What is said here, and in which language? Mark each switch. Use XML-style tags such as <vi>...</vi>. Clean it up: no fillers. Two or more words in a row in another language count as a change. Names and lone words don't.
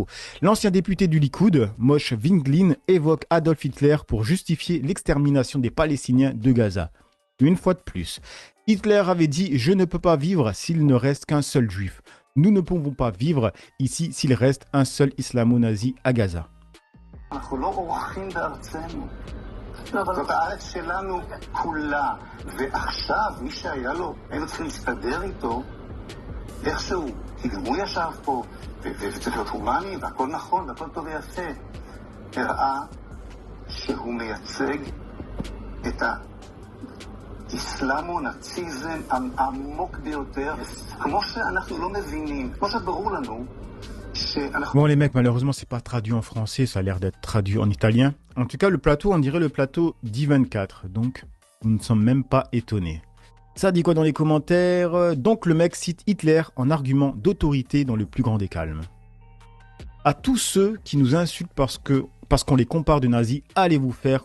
<fr>L'ancien député du Likoud, Moshe Vinglin, évoque Adolf Hitler pour justifier l'extermination des Palestiniens de Gaza. Une fois de plus, Hitler avait dit « Je ne peux pas vivre s'il ne reste qu'un seul juif. Nous ne pouvons pas vivre ici s'il reste un seul islamo-nazi à Gaza. »</fr> <he>זאת הארץ שלנו כולה, ועכשיו מי שהיה לו, היינו צריכים להסתדר איתו, איכשהו, כי גם הוא ישב פה, וצריך להיות הומני, והכל נכון, והכל טוב ויפה. הראה שהוא מייצג את האסלאמו-נאציזם העמוק ביותר, כמו שאנחנו לא מבינים, כמו שברור לנו,</he> <fr>Bon les mecs, malheureusement c'est pas traduit en français, ça a l'air d'être traduit en italien. En tout cas le plateau, on dirait le plateau d'I24, donc nous ne sommes même pas étonnés. Ça dit quoi dans les commentaires? Donc le mec cite Hitler en argument d'autorité dans le plus grand des calmes. À tous ceux qui nous insultent parce qu'on les compare de nazis, allez vous faire.</fr>